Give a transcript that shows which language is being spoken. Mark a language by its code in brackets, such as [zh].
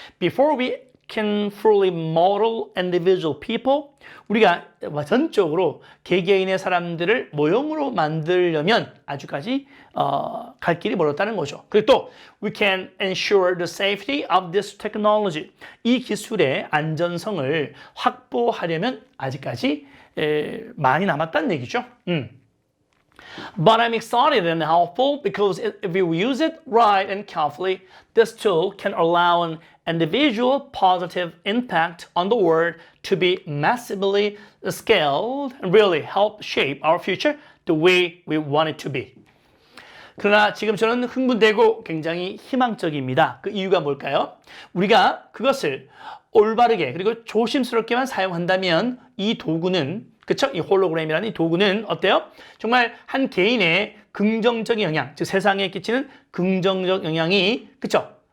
[en] Before we can fully model individual people, [ko] 우리가 전적으로 개개인의 사람들을 모형으로 만들려면 아주까지 갈 길이 멀었다는 거죠. [en] 그리고 또 we can ensure the safety of this technology. [ko] 이 기술의 안전성을 확보하려면 아직까지 많이 남았다는 얘기죠. [en] But I'm excited and helpful because if we use it right and carefully, this tool can allow an individual positive impact on the world to be massively scaled and really help shape our future the way we want it to be. [ko] 그러나 지금 저는 흥분되고 굉장히 희망적입니다. 그 이유가 뭘까요? 우리가 그것을 올바르게 그리고 조심스럽게만 사용한다면 이 도구는, 그쵸? 이 홀로그램이라는 이 도구는 어때요? 정말 한 개인의 긍정적인 영향, 즉 세상에 끼치는 긍정적 영향이, 그쵸?